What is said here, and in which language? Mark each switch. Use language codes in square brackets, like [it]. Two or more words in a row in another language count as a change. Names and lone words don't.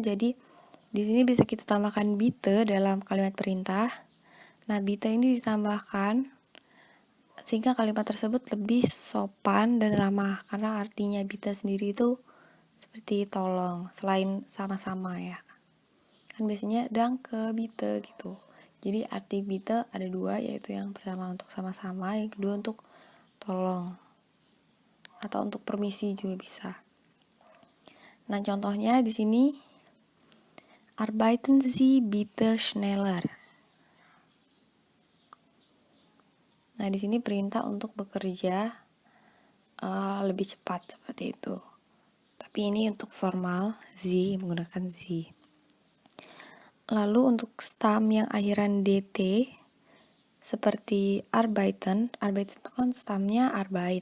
[id] Jadi di sini bisa kita tambahkan bitte dalam kalimat perintah. Nah, bitte ini ditambahkan sehingga kalimat tersebut lebih sopan dan ramah, karena artinya bitte sendiri itu seperti tolong, selain sama-sama ya. Kan biasanya [de] danke, bitte [id] gitu. Jadi arti bitte ada dua, yaitu yang pertama untuk sama-sama, yang kedua untuk tolong. Atau untuk permisi juga bisa. Nah, contohnya di sini [de] arbeiten Sie bitte schneller. [id] Nah, di sini perintah untuk bekerja lebih cepat seperti itu. Tapi ini untuk formal, Sie menggunakan Sie. Lalu untuk stam yang akhiran dt seperti arbeiten itu kan stamnya arbeit.